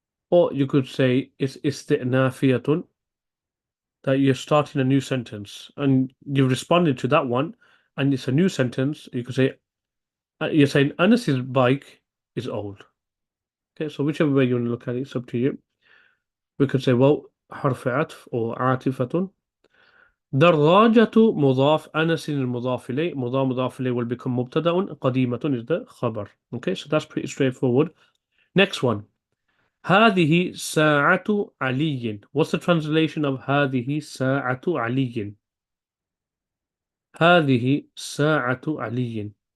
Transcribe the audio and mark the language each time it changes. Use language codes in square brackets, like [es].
[en] Or you could say it's استئنافية, that you're starting a new sentence and you've responded to that one and it's a new sentence. You could say, you're saying Anas's bike is old. Okay, so whichever way you want to look at it, it's up to you. We could say, well, حرف عطف or عاطفة. [ar] دراجة مضاف أنس المضاف إليه مضاف إليه [en] will become [ar] مبتدأ قديمة is the خبر. [en] Okay, so that's pretty straightforward. Next one. [ar] هذه ساعة علي. [en] What's the translation of [ar] هذه ساعة علي? هذه ساعة علي.